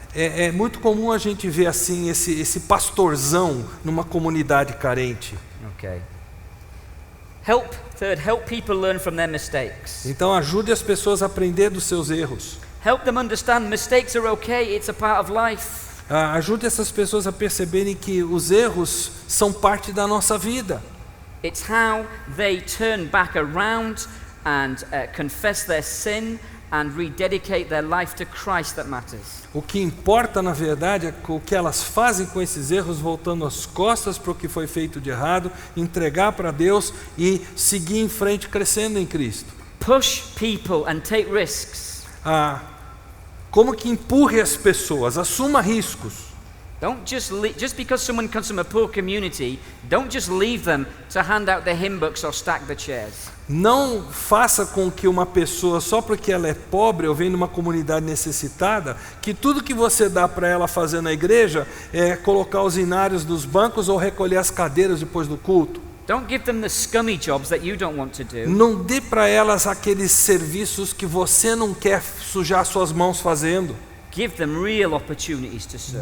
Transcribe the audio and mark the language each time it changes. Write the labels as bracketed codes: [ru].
[pt] É muito comum a gente ver assim esse pastorzão numa comunidade carente. [en] Okay. Third, help people learn from their mistakes. [pt] Então ajude as pessoas a aprender dos seus erros. [en] Help them understand mistakes are okay, it's a part of life. [pt] Ajude essas pessoas a perceberem que os erros são parte da nossa vida. [en] It's how they turn back around and confess their sin and rededicate their life to Christ that matters. [pt] O que importa, na verdade, é o que elas fazem com esses erros, voltando as costas para o que foi feito de errado, entregar para Deus e seguir em frente, crescendo em Cristo. [en] Push people and take risks. [pt] Como que empurre as pessoas, assuma riscos. [en] Don't just because someone comes from a poor community, don't just leave them to hand out the hymn books or stack the chairs. [pt] Não faça com que uma pessoa, só porque ela é pobre ou vem de uma comunidade necessitada, que tudo que você dá para ela fazer na igreja é colocar os inários dos bancos ou recolher as cadeiras depois do culto. [en] Don't give them the scummy jobs that you don't want to do. [pt] Não dê para elas aqueles serviços que você não quer sujar suas mãos fazendo. [en] Give them real opportunities to serve.